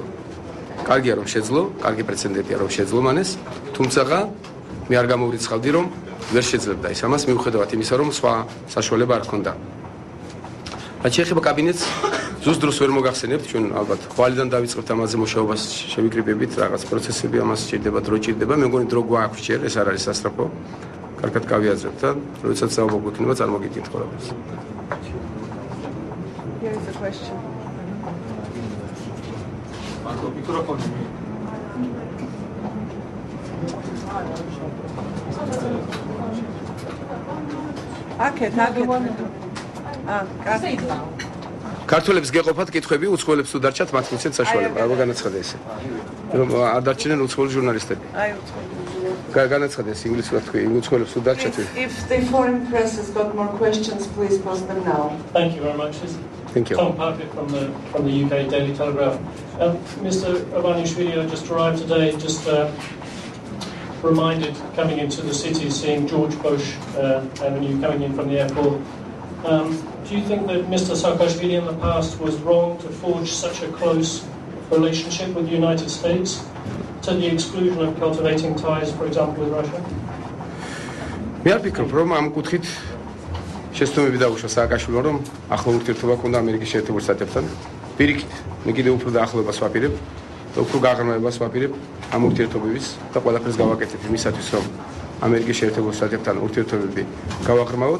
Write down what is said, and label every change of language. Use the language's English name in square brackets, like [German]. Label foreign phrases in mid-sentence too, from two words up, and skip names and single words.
[Georgian] კარგია რომ შეძლო, კარგი პრეცედენტია რომ შეძლო მანეს, თუმცა მე არ გამოვრიცხავდი რომ ვერ შეძლებდა ის ამას მიუხედავად იმისა რომ სხვა საშუალება არ ჰქონდა. რაც შეეხება კაბინეტს, ზუსტ დროს ვერ მოგახსენებთ, ჩვენ ალბათ ხვალიდან დავიწყებთ ამაზე მუშაობას, შევიკრიბებით რაღაც პროცესები, ამას სჭირდება დრო ჭირდება, მე მგონი დრო გვაქვს ჯერ, ეს არ არის სასწრაფო. კარგად გავიაზრებთ და როდესაც საუბარი გვექნება, წარმოგიდგენთ ყველაფერს. [English] Here is a question. [Georgian] ქართველებს გეყოფათ კითხვები, უცხოელებს თუ დარჩათ, მათ მიცეთ საშუალება. რა განაცხადა ესე? რომ არ დარჩენენ უცხოელი ჟურნალისტები. აი უცხოელი. განაცხადა ეს ინგლისურად თქვი, უცხოელებს თუ დარჩათ. [English] If the foreign press has got more questions, please post them now. Thank you very much. Thank you. Tom Parker from the UK Daily Telegraph. Mr. Ivanishvili just arrived today, just reminded coming into the city, seeing George Bush Avenue coming in from the airport. Do you think that Mr. Saakashvili in the past was wrong to forge such a close relationship with the United States to the exclusion of cultivating ties, for example, with Russia? [Georgian] მე არ ვფიქრობ, რომ ამ კუთხით შეცდომები დაუშვა სააკაშვილმა, რომ ახლო ურთიერთობა ჰქონდა ამერიკის შეერთებულ შტატებთან. პირიქით, მე კიდევ უფრო დაახლოებას ვაპირებ და უფრო გაღრმავებას ვაპირებ ამ ურთიერთობების და ყველაფერს გავაკეთებ იმისათვის, რომ ამერიკის შეერთებულ შტატებთან ურთიერთობები გავაღრმავოთ.